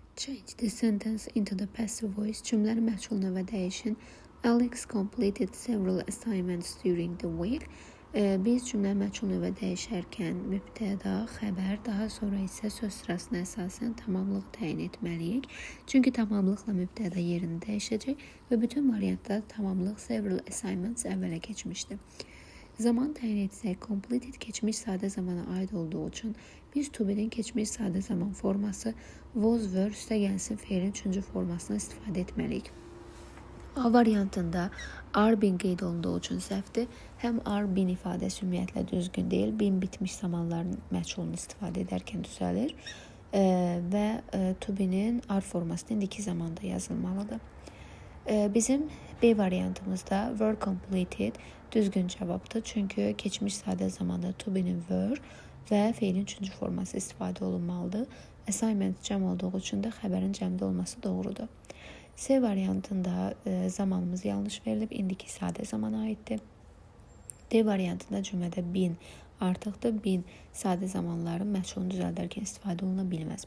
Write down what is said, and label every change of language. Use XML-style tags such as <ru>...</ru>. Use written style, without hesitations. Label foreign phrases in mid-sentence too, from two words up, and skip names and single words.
<en>Change the sentence into the passive voice.</en> <az>Cümləni məchul növə dəyişin.</az> <en>Alex completed several assignments during the week.</en> <az>Biz cümləni məchul növə dəyişərkən mübtəda, xəbər, daha sonra isə söz sırasına əsasən tamamlıq təyin etməliyik. Çünki tamamlıqla mübtəda yerini dəyişəcək və bütün variantda tamamlıq</az> <en>several assignments</en> <az>əvvələ keçmişdir. Zaman təyin etsək, completed keçmiş sadə zamana aid olduğu üçün biz</az> <en>to be-</en> <az>nin keçmiş sadə zaman forması</az> <en>was, were,</en> <az>üstə gəlsin feilin 3-cü formasından istifadə etməliyik. A variantında</az> <en>are been</en> <az>qeyd olunduğu üçün səhvdir. Həm</az> <en>are been</en> <az>ifadəsi ümumiyyətlə düzgün deyil. Been bitmiş zamanların məchulunu istifadə edərkən düzəlir və</az> <en>to be-</en> <az>nin are formasında indiki zamanda yazılmalıdır. Bizim B variantımızda</az> <en>were completed</en> <az>düzgün cavabdır. Çünki keçmiş sadə zamanda</az> <en>to be-</en> <az>nin were və feilin 3-cü forması istifadə olunmalıdır. Assignment cəm olduğu üçün də xəbərin cəmdə olması doğrudur. C variantında zamanımız yanlış verilib, indiki sadə zamana aiddir. D variantında cümlədə been artıqdır. Been sadə zamanların məchulunu düzəldərkən istifadə oluna bilməz.</az>